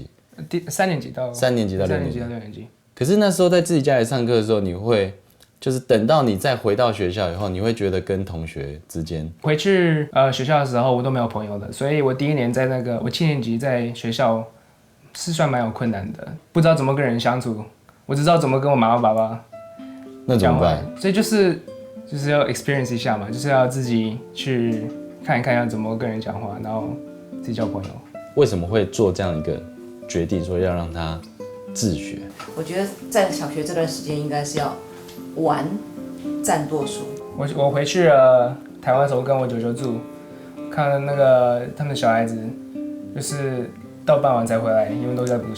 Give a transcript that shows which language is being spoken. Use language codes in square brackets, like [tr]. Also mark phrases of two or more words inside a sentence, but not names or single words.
[zh] 3 年級到 6年級。 3年級到6年级。可是那時候在自己家裡上課的時候，你會就是等到你再回到學校以後，你會覺得跟同學之間回去學校的時候，我都沒有朋友的，所以我第一年在我7年級在學校是算蠻有困難的，不知道怎麼跟人相處，我只知道怎麼跟我媽媽爸爸。那怎麼辦？所以就是要 experience 一下嘛，就是要自己去看一看要怎麼跟人講話，然後自己交朋友。為什麼會做這樣一個決定，說要讓他自學？我覺得在小學這段時間應該是要玩佔多數。我回去台灣的時候跟我舅舅住，看那個他們小孩子，就是到傍晚才回來，因為都在補習。